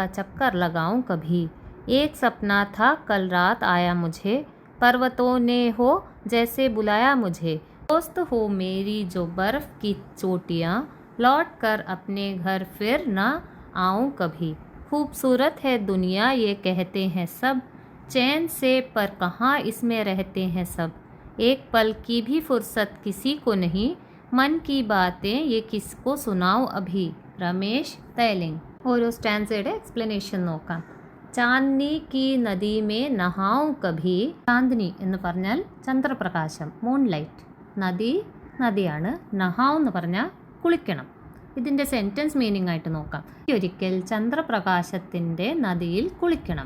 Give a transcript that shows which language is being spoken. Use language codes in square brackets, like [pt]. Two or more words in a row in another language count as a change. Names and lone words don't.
[hi] चक्कर लगाऊं कभी, एक सपना था कल रात आया मुझे, पर्वतों ने हो जैसे बुलाया मुझे, दोस्त हो मेरी जो बर्फ़ की चोटियाँ, लौट कर अपने घर फिर न आऊँ कभी, खूबसूरत है दुनिया ये कहते हैं सब, चैन से पर कहाँ इसमें रहते हैं सब, एक पल की भी फुर्सत किसी को नहीं, मन की बातें ये किसको सुनाऊँ अभी. [ml] രമേശ് തൈലിംഗ്. ഓരോ [en] stanza explanation [ml] നോക്കാം. [hi] चाँदनी की नदी में नहाऊँ कभी. [ml] ചാന്ദിനി എന്ന് പറഞ്ഞാൽ ചന്ദ്രപ്രകാശം, മൂൺലൈറ്റ്. നദി നദിയാണ്. നഹാവ് എന്ന് പറഞ്ഞാൽ കുളിക്കണം. ഇതിൻ്റെ [en] sentence meaning [ml] ആയിട്ട് നോക്കാം. ഒരിക്കൽ ചന്ദ്രപ്രകാശത്തിൻ്റെ നദിയിൽ കുളിക്കണം.